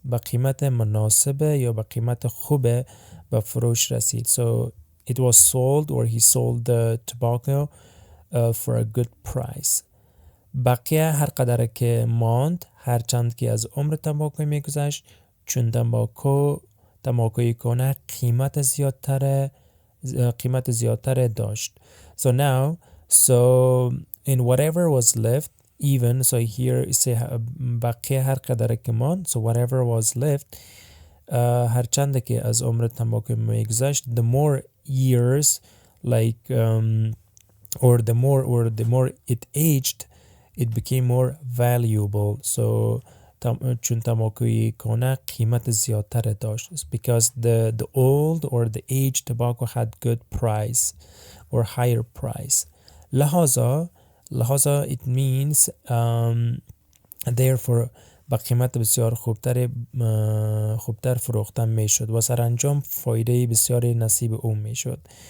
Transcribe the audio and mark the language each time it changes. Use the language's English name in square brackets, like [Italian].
[Persian] با قیمت مناسبه یا با قیمت خوبه به فروش رسید. [English] So it was sold, or he sold the tobacco for a good price. [Persian] بقیه هر قدر که ماند, هر چند که از عمر تنباکو میگذشت, چون تنباکوی کنه قیمت زیادتر داشت. [English] So now, so in whatever was left, even, so here you say [Persian] بقیه هر قدر که ماند, [English] so whatever was left, [Persian] هر چند که از عمر تنباکو میگذشت, [English] the more years, like or the more it aged, it became more valuable. So [Persian] چون تنباکوی کنه قیمت زیادتر داشت, [English] because the old or the aged tobacco had good price or higher price. لحاظا it means therefore [Persian] با قیمت بسیار خوبتر فروخته می شد و سرانجام فایده بسیار نصیب او می شد.